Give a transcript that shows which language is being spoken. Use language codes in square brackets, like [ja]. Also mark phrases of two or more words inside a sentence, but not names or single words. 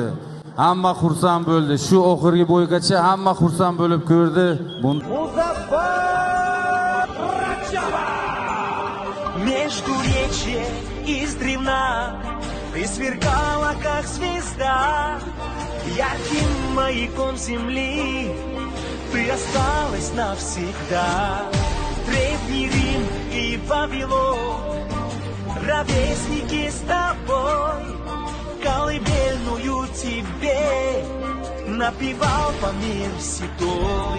[uz] Hamma xursand bo'ldi. Shu oxirgi bo'ygacha hamma xursand bo'lib ko'rdi. Muzaffar Радшова! [ru] Междуречье издревна ты сверкала, как звезда, ярким маяком земли ты осталась навсегда. Древний Рим и Вавилон, ровесники с тобой, колыбельную тебе напевал по мир седой.